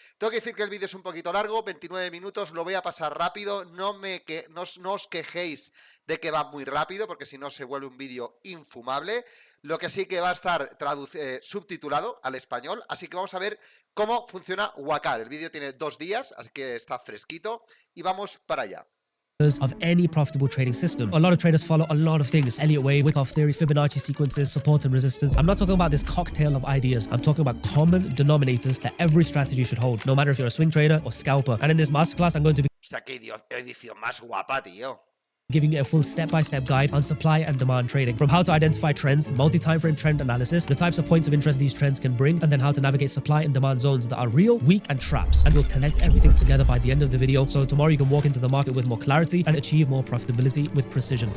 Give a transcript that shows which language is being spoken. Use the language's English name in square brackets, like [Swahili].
[Spanish] Tengo que decir que el vídeo es un poquito largo, 29 minutos, lo voy a pasar rápido, no os quejéis de que va muy rápido, porque si no se vuelve un vídeo infumable. Lo que sí que va a estar subtitulado al español, así que vamos a ver cómo funciona Waqar. El vídeo tiene 2 días, así que está fresquito, y vamos para allá. [English] Of any profitable trading system. A lot of traders follow a lot of things. Elliott wave, Wyckoff theory, Fibonacci sequences, support and resistance. I'm not talking about this cocktail of ideas. I'm talking about common denominators that every strategy should hold, no matter if you're a swing trader or scalper. And in this masterclass, I'm going to be [Spanish] Hostia, qué edición más guapa, tío. [English] giving you a full step-by-step guide on supply and demand trading, from how to identify trends, multi-time frame trend analysis, the types of points of interest these trends can bring, and then how to navigate supply and demand zones that are real, weak, and traps. And we'll connect everything together by the end of the video, so tomorrow you can walk into the market with more clarity and achieve more profitability with precision.